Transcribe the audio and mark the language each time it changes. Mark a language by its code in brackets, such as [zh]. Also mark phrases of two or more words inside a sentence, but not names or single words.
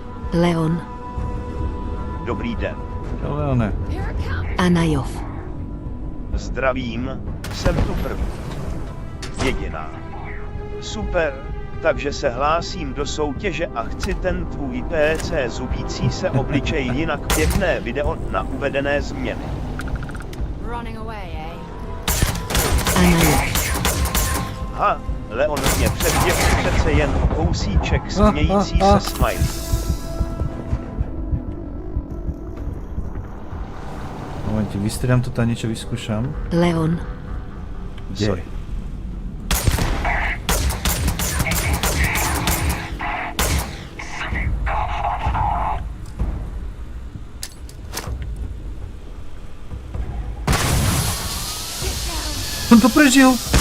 [cs] Leon. Dobrý den. Čau, Leone. Anajov. Zdravím, jsem tu první. Jediná. Super, takže se hlásím do soutěže a chci ten tvůj PC zubící se obličej, jinak pěkné video na uvedené změny. Anajov. Ha, Leon mě předběhl přece jen o kousíček smějící se smiley. Momentě, [sk] vystriedám to tam, niečo vyskúšam. Leon. Kde? On to prežil!